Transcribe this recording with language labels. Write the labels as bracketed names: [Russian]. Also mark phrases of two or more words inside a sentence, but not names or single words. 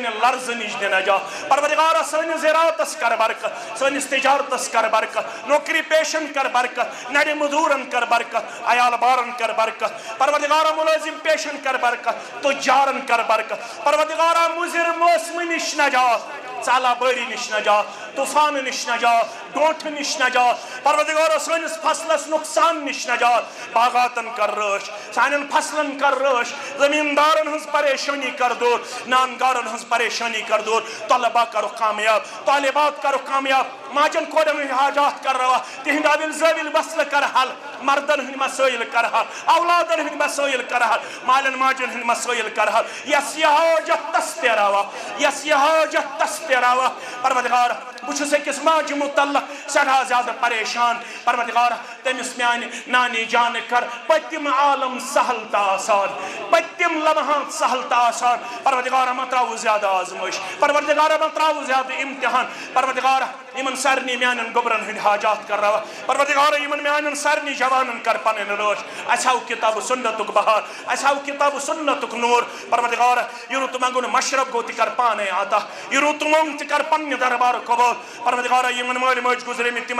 [Kashmiri] لرز نش دے نجات پروردگارا سن زراعتس کر برکت سن تجارتس کر برکت نوکری پیشن کر برکت نڑی مزورن کر برکت عیال بارن کر برکت پروردگارا ملازم پیشن کر برکت تجارن کر برکت پروردگارا مضر موسم نش نجات ژالہ باری نش نجات طوفان نش نجات ڈونٹ نش نجات پروردگارا سانس فصلس نقصان نش نجات باغاتن کر رٲچھ سانن فصلن کر رٲچھ زمیندارن ہنز پریشانی کر دور نانگارن ہنز پریشانی کر دور طلبہ کرو کامیاب طالبات کرو کامیاب ماجن کوڑن ہند حاجات کر روا تہند اول زویل مسئلہ کر حل مردن ہند مسائل کر حل اولادن ہند مسائل کر حل مالن ماجن ہند مسائل کر حل یس یہ حاجت تستے روا یس یہ حاجت تستے روا پروردگار بچھس اکس ماجہ متعلق سٹھا زیادہ پریشان پروردگار تمس میانہ نانی جان کر پتم عالم سہل تا آسان پتم لمحات سہل تا آسان پروردگار مت تراو زیادہ آزمائش پروردگار مت تراو زیادہ امتحان پروردگار یمن سارنی میانن گوبرن ہند حاجات کر روا پروردگار یمن میانن سارنی جوانن کر پنن رٲچھ اسہ آو کتاب سنتک بہار اسہ آو کتاب سنتک نور پروردگار یہ رُت منگن مشرب گو تہ کر پانے عطا یہ رُت منگ تہ کر پنہ دربار قبول پروردگار یمن مال ماج گزریمت تمن